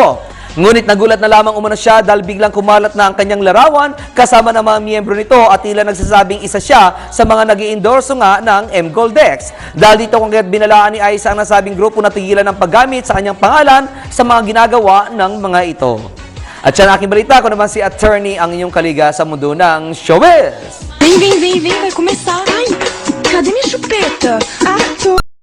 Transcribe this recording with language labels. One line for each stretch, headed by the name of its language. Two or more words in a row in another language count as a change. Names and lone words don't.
Filipino: Ngunit nagulat na lamang umano siya dahil biglang kumalat na ang kanyang larawan kasama ng mga miyembro nito at tila nagsasabing isa siya sa mga nag-i-endorso nga ng mGoldex. Dahil dito kung kaya't binalaan ni Aiza ang nasabing grupo na tigilan ng paggamit sa kanyang pangalan sa mga ginagawa ng mga ito. At siya na aking balita, ko naman si Attorney ang inyong kaliga sa mundo ng showbiz.
Portuguese: Vem, vai começar. Ai, cadê minha chupeta? Ah, toma.